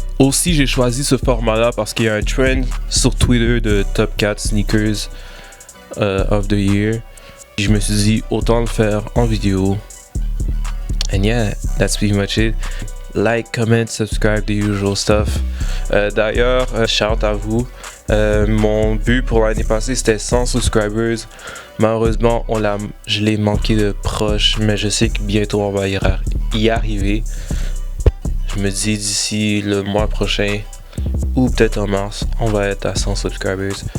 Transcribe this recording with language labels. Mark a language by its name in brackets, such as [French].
[French] Aussi, j'ai choisi ce format-là parce qu'il y a un trend sur Twitter de [English] Top 4 Sneakers of the Year. [French] Et je me suis dit, autant le faire en vidéo. [English] And yeah, that's pretty much it. Like, comment, subscribe, the usual stuff. [French] D'ailleurs, shout à vous. Mon but pour l'année passée, c'était 100 subscribers. Malheureusement, je l'ai manqué de proche, mais je sais que bientôt on va y arriver. Je me dis d'ici le mois prochain, ou peut-être en mars, on va être à 100 subscribers.